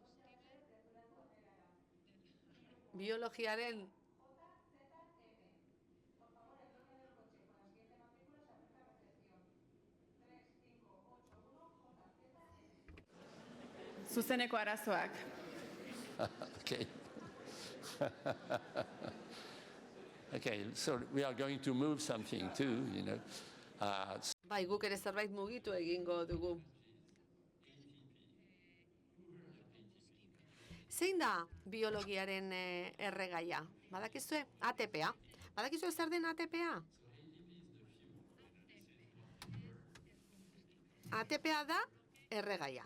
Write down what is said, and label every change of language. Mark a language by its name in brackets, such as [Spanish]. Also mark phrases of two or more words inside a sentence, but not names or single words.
[Basque] Biologiaren Zuzeneko arazoak. [English] Okay. Okay, so we are going to move something too, [Basque] Bai, guk ere zerbait mugitu egingo dugu. Zein da biologiaren erregaia? Badakizue? ATPa. Badakizue zer den ATPa? ATPa da erregaia.